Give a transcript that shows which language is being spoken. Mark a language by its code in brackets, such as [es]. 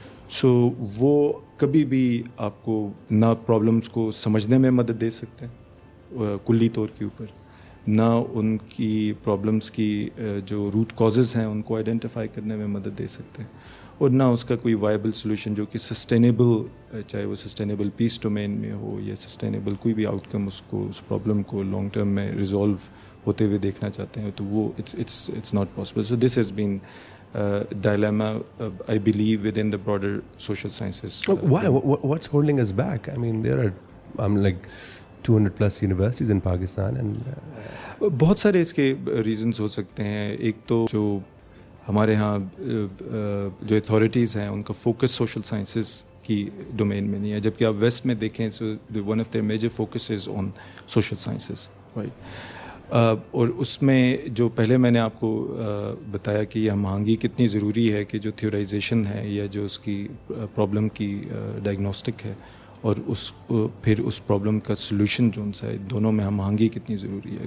[ur] سو وہ کبھی بھی آپ کو نہ پرابلمس کو سمجھنے میں مدد دے سکتے ہیں کلی طور کے اوپر, نہ ان کی پرابلمس کی جو روٹ کازز ہیں ان کو آئیڈینٹیفائی کرنے میں مدد دے سکتے ہیں, اور نہ اس کا کوئی وائبل سلوشن جو کہ سسٹینیبل, چاہے وہ سسٹینیبل پیس ڈومین میں ہو یا سسٹینیبل کوئی بھی آؤٹ کم اس پرابلم کو لانگ ٹرم میں ریزالو ہوتے ہوئے دیکھنا چاہتے ہیں, تو وہ [en] It's not possible. So this has been dilemma, I believe, within the broader social sciences. Why? What's holding us back? I mean, there are like 200 plus universities in Pakistan and [ur] بہت سارے اس کے ریزنس ہو سکتے ہیں. ایک تو جو ہمارے ہاں جو اتھارٹیز ہیں ان کا فوکس سوشل سائنسز کی ڈومین میں نہیں ہے, جبکہ آپ ویسٹ میں دیکھیں [en] So one of the major focus is on social sciences, right. [ur] اور اس میں جو پہلے میں نے آپ کو بتایا کہ یہ ہم آہنگی کتنی ضروری ہے کہ جو تھیورائزیشن ہے یا جو اس کی پرابلم کی ڈائگنوسٹک ہے اور پھر اس پرابلم کا سلوشن جو ان سے ہے, دونوں میں ہم آہنگی کتنی ضروری ہے.